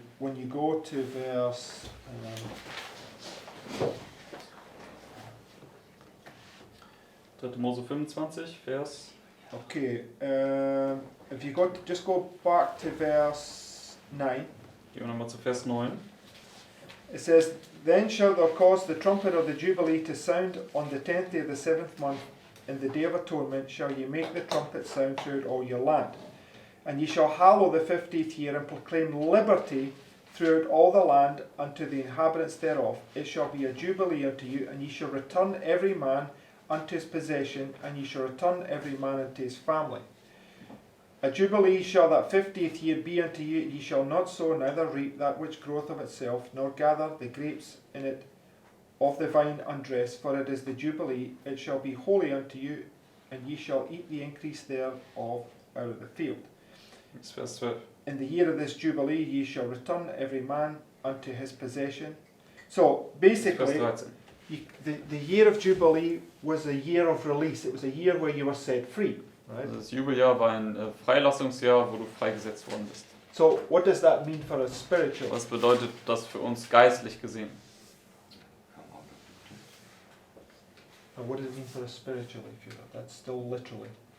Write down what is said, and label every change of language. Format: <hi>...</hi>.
<en>When you go to verse</en> <de>3. Mose 25, Vers.</de> <en>okay, if you just go back to verse 9.</en> <de>Gehen wir nochmal zu Vers 9.</de> <en>It says, "Then shalt thou cause the trumpet of the Jubilee to sound on the 10th day of the 7th month, in the day of atonement shall ye make the trumpet sound throughout all your land. And ye shall hallow the 50th year, and proclaim liberty throughout all the land unto the inhabitants thereof. It shall be a jubilee unto you, and ye shall return every man unto his possession, and ye shall return every man unto his family. A jubilee shall that 50th year be unto you. Ye shall not sow, neither reap that which groweth of itself, nor gather the grapes in it of the vine undressed, for it is the jubilee. It shall be holy unto you, and ye shall eat the increase thereof out of the field.</en> <de>Vers 12.</de> <en>In the year of this jubilee ye shall return every man unto his possession. So basically,</en> <de>Vers 13.</de> <en>the year of jubilee was a year of release. It was a year where you were set free, right?</en> <de>Also das Jubeljahr war ein Freilassungsjahr, wo du freigesetzt worden bist.</de> <en>So what does that mean for us spiritually?</en> <de>Was bedeutet das für uns geistlich gesehen?</de> <en>And what does it mean for us spiritually? If that's still literally.</en>